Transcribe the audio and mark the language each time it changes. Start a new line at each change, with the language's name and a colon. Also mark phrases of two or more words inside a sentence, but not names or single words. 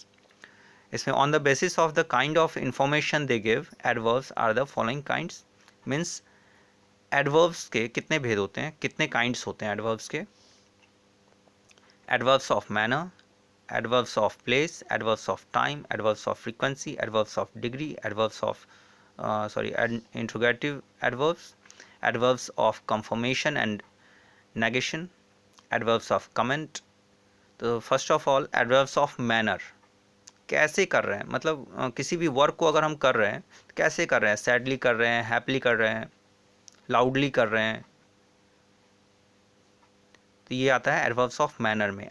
English: इसमें on the basis of the kind of information they give, adverbs are the following kinds. means adverbs
Hindi: के कितने भेद होते हैं, कितने काइंड्स होते हैं एडवर्ब्स के?
English: adverbs of manner, adverbs of place, adverbs of time, adverbs of frequency, adverbs of degree, adverbs of interrogative adverbs, adverbs of confirmation and negation, adverbs of comment.
Hindi: तो
English: first of all adverbs of manner,
Hindi: कैसे कर रहे हैं, मतलब किसी भी वर्क को अगर हम कर रहे हैं तो कैसे कर रहे हैं, सैडली कर रहे हैं, हैप्पीली कर रहे हैं, लाउडली कर रहे हैं, तो ये आता है
English: adverbs of manner
Hindi: में।